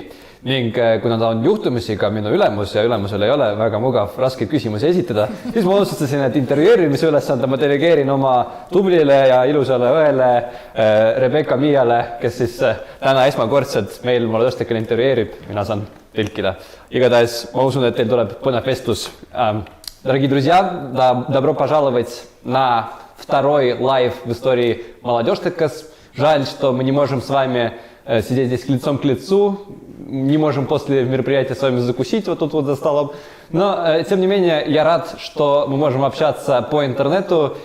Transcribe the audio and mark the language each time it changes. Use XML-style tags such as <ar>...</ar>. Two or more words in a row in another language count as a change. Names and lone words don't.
<et>Ning kuna ta on juhtumisi ka minu ülemus ja ülemusel ei ole väga mugav raskeid küsimusi esitada, siis ma otsustasin, et intervjueerimise ülesande ma delegeerin oma tublile ja ilusale õele Rebecca Miale, kes siis täna esmakordselt meil Molodjoštekal intervjueerib, mina saan tõlkida. Igatahes ma usun, et teil tuleb põnev vestlus.</et> <ru>Дорогие друзья, добро пожаловать на второй лайв в истории Молодежтека. Жаль, что мы не можем с вами сидеть здесь лицом к лицу, не можем после мероприятия с вами закусить вот тут вот за столом. Но, тем не менее, я рад, что мы можем общаться по интернету.</ru>